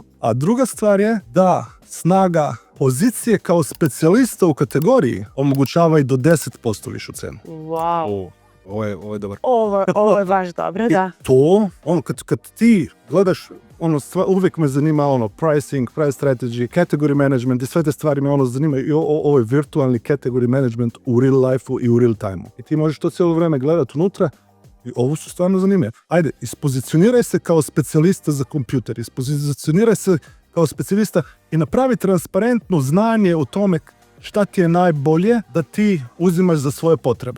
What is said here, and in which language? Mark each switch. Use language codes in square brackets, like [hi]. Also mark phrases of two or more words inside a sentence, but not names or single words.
[bs] A druga stvar je da snaga pozicije kao specijalista u kategoriji omogućava i do 10% višu cenu. Wow. Ovo je dobar. Ovo je baš dobro, da. To, kad ti gledaš, uvijek me zanima [en] pricing, price strategy, category management [bs] i sve te stvari me zanima i ovo je virtualni [en] category management [bs] u [en] real life-u [bs] i u [en] real time-u. [bs] I ti možeš to cijelo vrijeme gledati unutra i ovo su stvarno zanimljive. Ajde, ispozicioniraj se kao specijalista za kompjuter, ispozicioniraj se kao specijalista i napravi transparentno znanje o tome šta ti je najbolje da ti uzimaš za svoje potrebe.